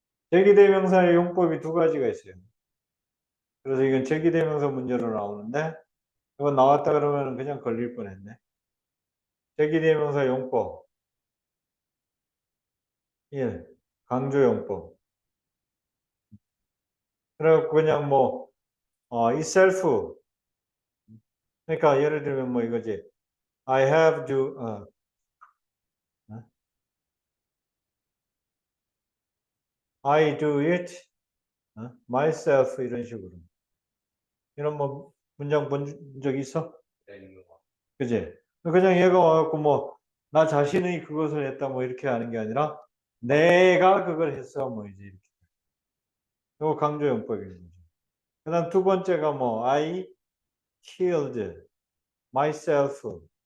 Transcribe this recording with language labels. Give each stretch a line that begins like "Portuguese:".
Korean: 제기대명사의 용법이 두 가지가 있어요. 그래서 이건 제기대명사 문제로 나오는데 이거 나왔다 그러면 그냥 걸릴 뻔했네. 제기대명사 용법 1. 강조용법. 그래갖고 그냥 뭐 itself. 그러니까 예를 들면 뭐 이거지.
English: I have to I do it myself
Korean: 이런 식으로. 이런 뭐 문장 본 적 있어? 내리는 거. 그지? 그냥 얘가 와갖고 뭐 나 자신이 그것을 했다 뭐 이렇게 하는 게 아니라 내가 그걸 했어 뭐 이제 이렇게. 이거 강조용법인 거죠. 그 다음 두 번째가 뭐,
English: I killed myself.